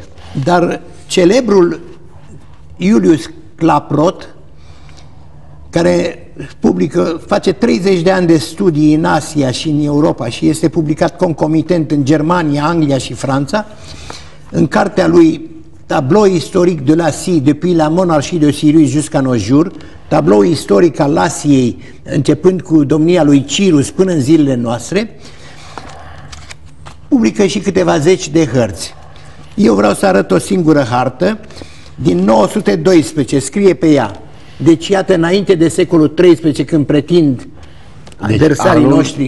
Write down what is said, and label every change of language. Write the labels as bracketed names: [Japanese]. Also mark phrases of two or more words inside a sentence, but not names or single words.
[Romanian] Dar celebrul Iulius Claprot, care face 30 de ani de studii în Asia și în Europa și este publicat concomitent în Germania, Anglia și Franța, în cartea lui Tableau historique de l'Asie depuis la monarchie de Cyrus jusqu'à nos jours, tablou istoric al Asiei, începând cu domnia lui Cirus până în zilele noastre, publică și câteva zeci de hărți. Eu vreau să arăt o singură hartă din 912, scrie pe ea. Deci iată, înainte de secolul XIII, când pretind adversarii noștri.